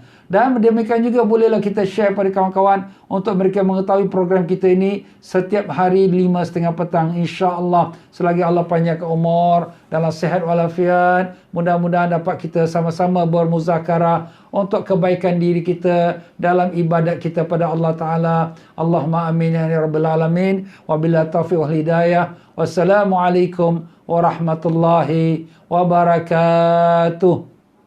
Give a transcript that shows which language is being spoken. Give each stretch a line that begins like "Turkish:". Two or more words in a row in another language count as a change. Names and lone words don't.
Malay: Dan demikian juga bolehlah kita share pada kawan-kawan untuk mereka mengetahui program kita ini setiap hari 5.30 petang, insya-Allah. Selagi Allah panjangkan umur dalam sihat walafiat, mudah-mudahan dapat kita sama-sama bermuzakarah untuk kebaikan diri kita dalam ibadat kita pada Allah Ta'ala.
Arabic: اللهم آمين يا رب العالمين. وبالله التوفيق والهداية. والسلام عليكم ورحمة الله وبركاته.